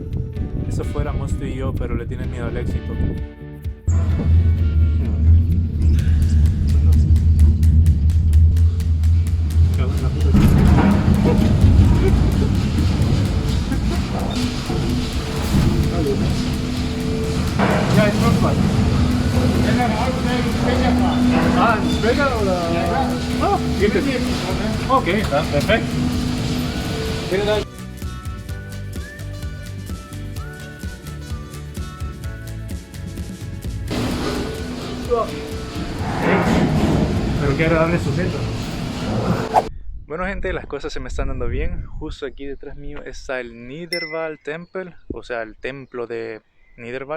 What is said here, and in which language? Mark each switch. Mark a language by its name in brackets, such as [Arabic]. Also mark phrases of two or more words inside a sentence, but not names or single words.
[Spanish] Eso fuéramos tú y yo, pero le tienes miedo al éxito. [German] Ja, ist Notfall. Ah, ein Sprecher oder? Ah, gibt es. Okay, dann perfekt. Vielen Dank. [Spanish] Pero qué agradable sujeto. Bueno gente, las cosas se me están dando bien. Justo aquí detrás mío está el Niederwald Temple, o sea el templo de Niederwald.